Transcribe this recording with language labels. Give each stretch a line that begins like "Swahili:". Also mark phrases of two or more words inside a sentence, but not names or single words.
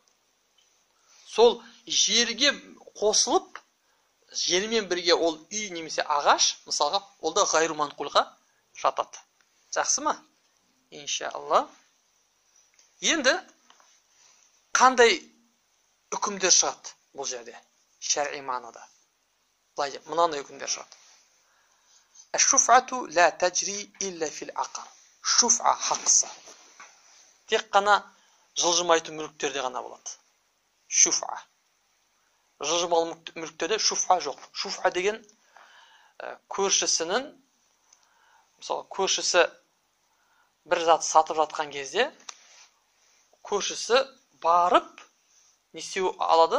Kazakh: Сол жерге қосылып, жермен бірге ол үй немесе ағаш, мысалға, ол да
Arabic: غير منقولға
Kazakh: жатады. Жақсы ма? Иншалла. Енді қандай үкімдер шығады бұл жерде? Шар'i мағынада. Былай деп, мынандай үкімдер шығады.
Arabic: الشفعة لا تجري إلا في العقار.
Kazakh: Шуф'a хақысы. Тек қана жылжымайтын мүліктерде ғана болады. Шуф'a. Жылжымалы мүліктерде шуф'a жоқ. Шуф'a деген көршісінің, мысалы, көршісі бір зат сатып жатқан кезде, көршісі барып не істеу алады?